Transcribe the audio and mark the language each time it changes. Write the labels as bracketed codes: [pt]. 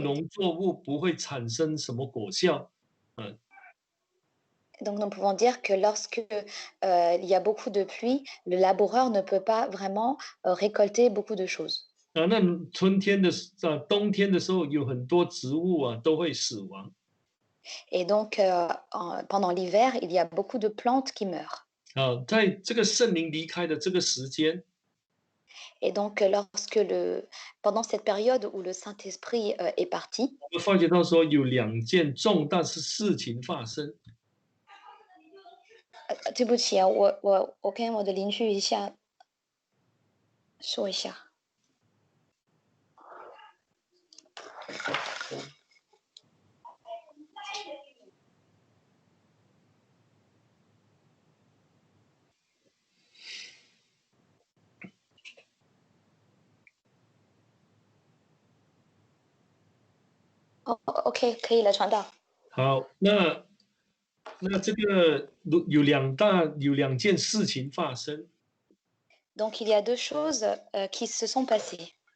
[zh] 农作物不会产生什么果效。 [fr] donc nous pouvons dire que lorsque il y a beaucoup de pluie, le laboureur ne peut pas vraiment récolter beaucoup de choses. [zh] 那冬天的时候有很多植物都会死亡。 [fr] Et donc pendant l'hiver, il y a beaucoup de plantes qui meurent. [zh] 在这个圣灵离开的这个时间， [fr] Et donc pendant cette période où le Saint-Esprit est parti, [zh] 我们发觉到说有2件重大的事情发生。对不起啊，我跟我的邻居一下说一下。哦，OK，可以了，传道。好，那这个有2件事情发生。 [fr] Donc il y a deux choses qui se sont passées.